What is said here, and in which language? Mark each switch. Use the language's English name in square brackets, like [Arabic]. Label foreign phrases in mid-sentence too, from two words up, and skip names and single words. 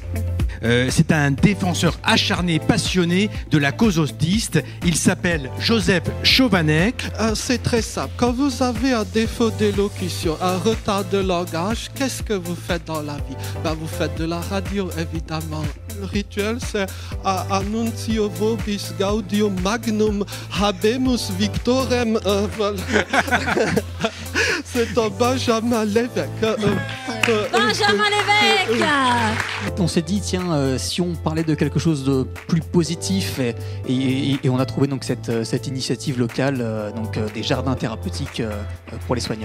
[French] C'est un défenseur acharné, passionné de la cause autiste. Il s'appelle Joseph Chovanec. C'est très simple. Quand vous avez un défaut d'élocution, un retard de langage, qu'est-ce que vous faites dans la vie? Vous faites de la radio, évidemment. Le rituel, c'est [Latin] Annuntio vobis gaudium magnum habemus victorem. [French] C'est un Benjamin Lévesque. Benjamin Lévesque. On s'est dit, tiens, si on parlait de quelque chose de plus positif, et on a trouvé donc cette initiative locale, des jardins thérapeutiques pour les soignants.